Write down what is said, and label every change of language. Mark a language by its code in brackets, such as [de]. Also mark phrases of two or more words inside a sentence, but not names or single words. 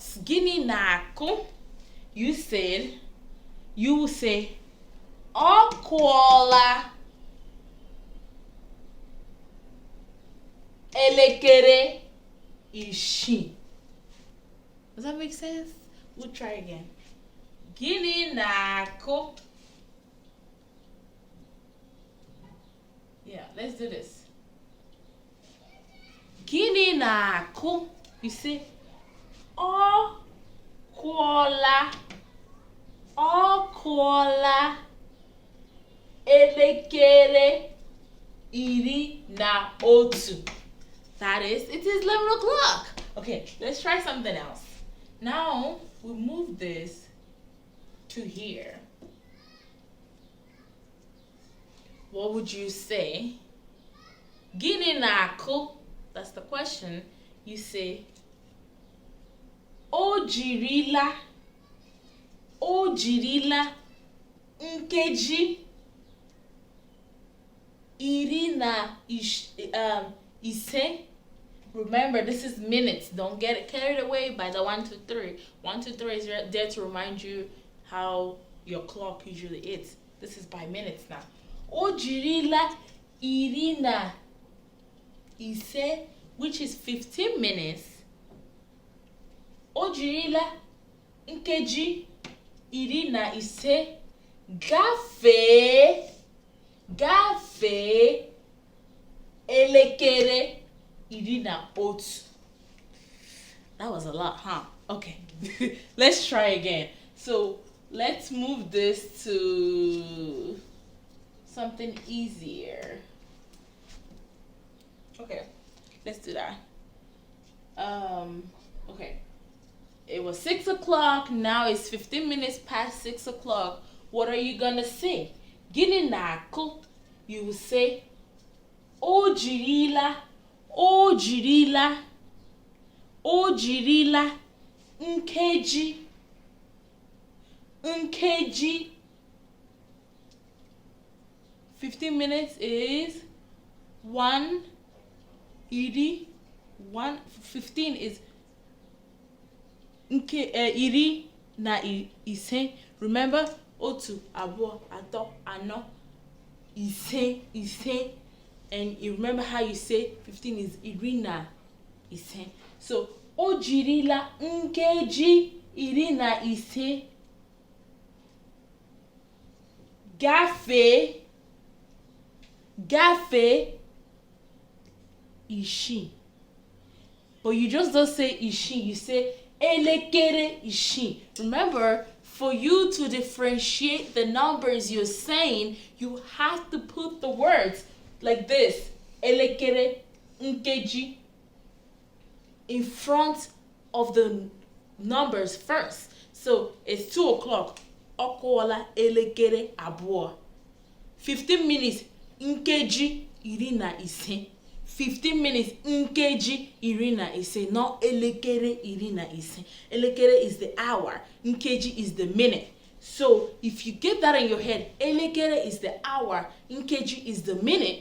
[ig] Gini nako. [en] You will say [ig] Kuola Elekere ishi. [en] Does that make sense? We'll try again. [ig] Gini na-akụ. [en] Yeah, let's do this. [ig] Gini na-akụ. [en] You see, [ig] Kuola Elekere otu. [en] That is, it is 11 o'clock. Okay, let's try something else. Now, we move this to here. What would you say? [ig] Gini na-akụ. [en] That's the question. You say, [ig] O jirila nkeji iri na ise. [en] Remember, this is minutes. Don't get carried away by the 1, 2, 3. 1, 2, 3 is there to remind you how your clock usually is. This is by minutes now. [ig] O jirila iri na ise, [en] which is 15 minutes. [ig] O jirila nkeji iri na ise gafee elekere iri na otu. [en] That was a lot, huh? Okay. Let's try again. So let's move this to something easier. Okay, let's do that. Okay. It was 6 o'clock. Now it's 15 minutes past 6 o'clock. What are you gonna say? [ig] Gini na-akụ. [en] You will say, [ig] O jirila nkeji 15 [en] minutes is [ig] 1 iri. [en] 15 is [ig] iri na ise. Remember, otu, abụọ, atọ, anọ, ise. [en] And you remember how you say 15 is [ig] iri na ise. So, o jirila nkeji iri na ise gafee ishi. [en] But you just don't say ishi, you say [ig] elekere ishi. [en] Remember, for you to differentiate the numbers you're saying, you have to put the words like this, [ig] elekere, nkeji, [en] in front of the numbers first. So it's 2 o'clock. [ig] Okuola elekere abụọ. [en] 15 minutes, [ig] nkeji iri na ise. [en] 15 minutes, [ig] nkeji iri na ise, not elekere iri na ise. [en] Elekere is the hour, nkeji is the minute. So if you get that in your head, elekere is the hour, nkeji is the minute.